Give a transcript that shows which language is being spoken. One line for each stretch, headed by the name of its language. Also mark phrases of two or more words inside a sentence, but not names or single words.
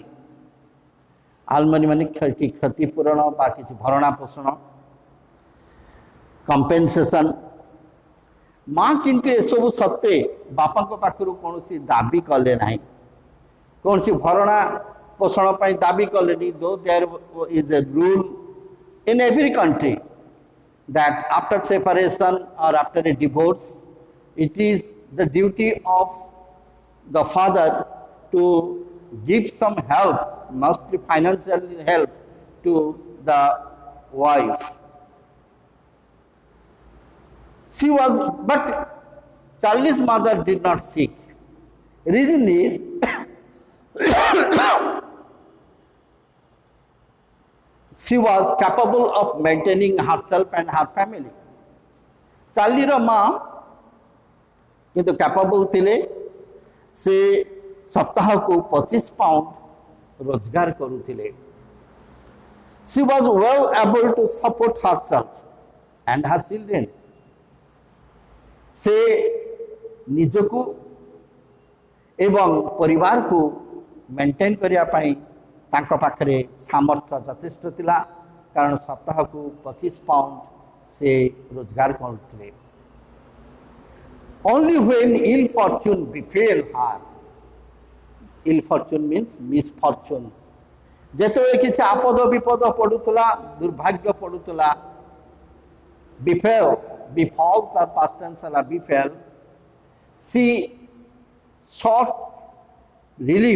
Odia: ଆଲମନି ମାନେ କ୍ଷତିପୂରଣ ବା କିଛି ଭରଣା ପୋଷଣ, କମ୍ପେନସେସନ୍। ମା କିନ୍ତୁ ଏସବୁ ସତ୍ତ୍ୱେ ବାପାଙ୍କ ପାଖରୁ କୌଣସି ଦାବି କଲେ ନାହିଁ, କୌଣସି ଭରଣା ପୋଷଣ ପାଇଁ ଦାବି କଲେନି।
English: though there is a rule in every country that after separation or after a divorce, it is the duty of the father to give some help, mostly financial help, to the wife. But Charlie's mother did not seek. Reason is she was capable of maintaining herself and her family.
Odia: ଚାର୍ଲିର ମା କିନ୍ତୁ କ୍ୟାପାବଲ୍ ଥିଲେ, ସେ ସପ୍ତାହକୁ 25 ପାଉଣ୍ଡ ରୋଜଗାର କରୁଥିଲେ।
English: She was well able to support herself and her children.
Odia: ସେ ନିଜକୁ ଏବଂ ପରିବାରକୁ ମେଣ୍ଟେନ୍ କରିବା ପାଇଁ ତାଙ୍କ ପାଖରେ ସାମର୍ଥ୍ୟ ଯଥେଷ୍ଟ ଥିଲା, କାରଣ ସପ୍ତାହକୁ 25 ପାଉଣ୍ଡ ସେ ରୋଜଗାର କରୁଥିଲେ।
English: Only when ill fortune befell her, ill fortune means misfortune,
Odia: ଯେତେବେଳେ କିଛି ଆପଦ ବିପଦ ପଡୁଥିଲା, ଦୁର୍ଭାଗ୍ୟ ପଡୁଥିଲା,
English: befall ତାର past tense ହେଲା befell, she sought relief.